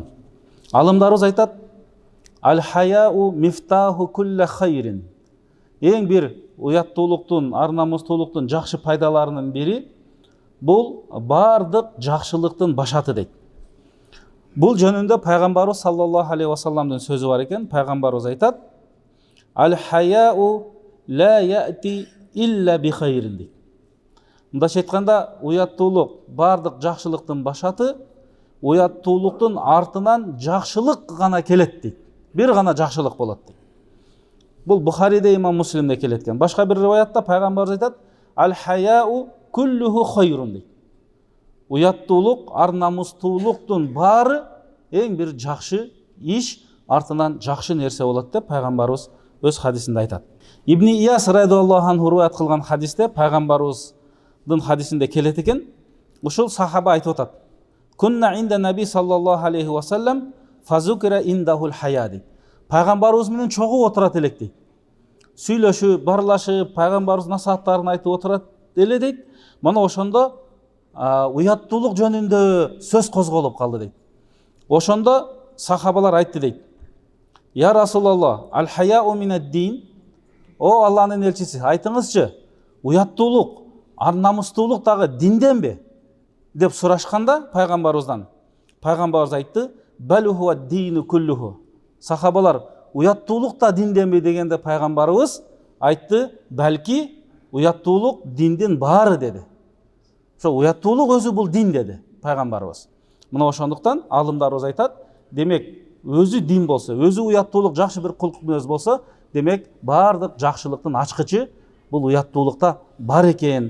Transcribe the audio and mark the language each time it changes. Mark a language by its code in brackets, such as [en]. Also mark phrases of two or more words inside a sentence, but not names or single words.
[ky] Алымдарыбыз айтат, [ar] الحياء مفتاح كل خير. [ky] Эң бир уяттуулуктун, ар намыстуулуктун жакшы пайдаларынын бири бул бардык жакшылыктын башаты дейт. Бул жөнүндө пайгамбарыбыз [ar] صلى الله عليه وسلم [ky] сөзү бар экен. Пайгамбарыбыз айтат, [ar] الحياء لا يأتي إلا بخير дейт. [ky] Мындайча айтканда, уяттуулук бардык жакшылыктын башаты, уяттуулуктун артынан жакшылык гана келет дейт. Бир гана жакшылык болот дейт. Бул Бухариде, имам Муслимде келет экен. Башка бир риваятта пайгамбарыбыз айтат, [ar] الحياء كله خير [ky] дейт. Уяттуулук, ар намыстуулуктун баары эң бир жакшы иш, артынан жакшы нерсе болот деп пайгамбарыбыз өз хадисинде айтат. Ибн Ияс [ar] رضي الله عنه [ky] риваят кылган хадисте пайгамбарыбыздын хадисинде келет экен. Ушул сахаба айтып атат. [ar] كنا عند النبي صلى الله عليه وسلم فذكر عنده الحياء дейт. [ky] Пайгамбарыбыз менен чогуу отурат элек дейт. Сүйлөшүп, барлашып, пайгамбарыбыз насааттарын айтып отурат эле дейт. Мына ошондо уяттуулук жөнүндө сөз козголуп калды дейт. Ошондо сахабалар айтты дейт. [ar] يا رسول الله الحياء من الدين. [ky] О Алланын элчиси, айтыңызчы, уяттуулук, ар намыстуулук дагы динденби? Деп сурашканда пайгамбарыбыздан, пайгамбарыбыз айтты, [ar] بل هو الدين كله. [ky] Сахабалар, уяттуулук да динденби дегенде пайгамбарыбыз айтты, балки уяттуулук диндин баары деди. Ошо уяттуулук өзү бул дин деди пайгамбарыбыз. Мына ошондуктан алымдарыбыз айтат, демек өзү дин болсо, өзү уяттуулук жакшы бир кулк мүнөз болсо, демек бардык жакшылыктын ачкычы бул уяттуулукта бар экен.